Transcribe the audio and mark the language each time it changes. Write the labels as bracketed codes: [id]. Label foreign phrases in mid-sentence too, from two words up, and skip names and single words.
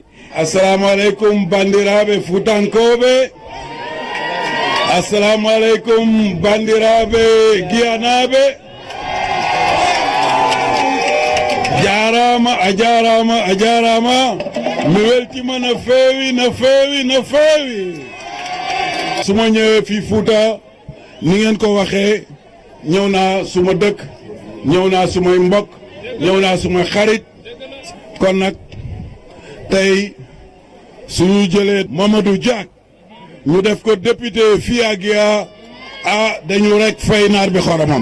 [ar] Assalamu aleykum [ff] bandiraɓe fuutankoɓe. [ar] Assalamu aleykum [ff] bandiraɓe giyanaɓe. jarama a jarama a jarama mi weltima no feewi no feewi no feewi. [wo] suma ñëwee fii Fouta ni ngeen ko waxee ñëw naa suma dëkk ñëw naa sumay mbokk ñëw naa suma xarit kon nag tey suñu jëlee Mamadou Diack ñu def ko député fii ak Guiya dañu rek fay naar bi xoromam.